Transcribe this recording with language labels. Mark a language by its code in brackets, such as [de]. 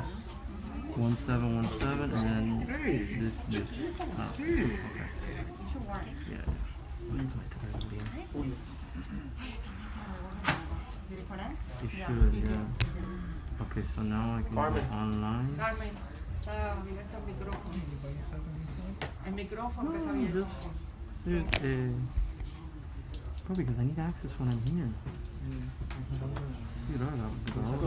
[en] COSW 1717 and then Hey. this. Oh, Hey. okay. Yeah. It should, yeah. Okay, so now I can go online. [es] Carmen, está abierto el micrófono. El micrófono que está abierto. [en] Probably because I need access when I'm here.